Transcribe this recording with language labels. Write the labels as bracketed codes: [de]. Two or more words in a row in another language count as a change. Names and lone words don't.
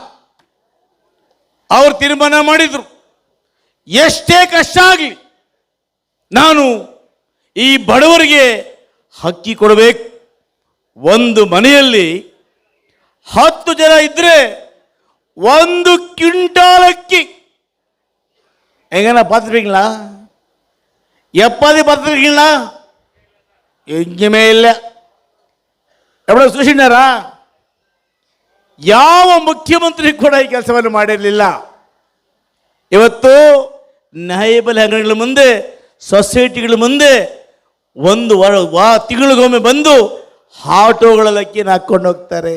[kn] ಅವರು ತೀರ್ಮಾನ ಮಾಡಿದ್ರು, ಎಷ್ಟೇ ಕಷ್ಟ ಆಗಲಿ ನಾನು ಈ ಬಡವರಿಗೆ ಅಕ್ಕಿ ಕೊಡಬೇಕು. ಒಂದು ಮನೆಯಲ್ಲಿ 10 ಜನ ಇದ್ರೆ 1 ಕ್ವಿಂಟಾಲ್ ಅಕ್ಕಿ [ta] எங்கண்ணா பார்த்துருப்பீங்களா? எப்பாவது பார்த்துருக்கீங்களா? எங்கேயுமே இல்லை. [kn] ಎವಡ ಸೂಚಿಸಿನಾರಾ? ಯಾವ ಮುಖ್ಯಮಂತ್ರಿ ಕೂಡ ಈ ಕೆಲಸವನ್ನು ಮಾಡಿರಲಿಲ್ಲ. ಇವತ್ತು ನ್ಯಾಯಬೆಲೆ ಅಂಗಡಿಗಳ ಮುಂದೆ, ಸೊಸೈಟಿಗಳ ಮುಂದೆ ಒಂದು ತಿಂಗಳಿಗೊಮ್ಮೆ ಬಂದು ಆಟೋಗಳಲ್ಲಿ ಅಕ್ಕಿನ ಹಾಕ್ಕೊಂಡು ಹೋಗ್ತಾರೆ.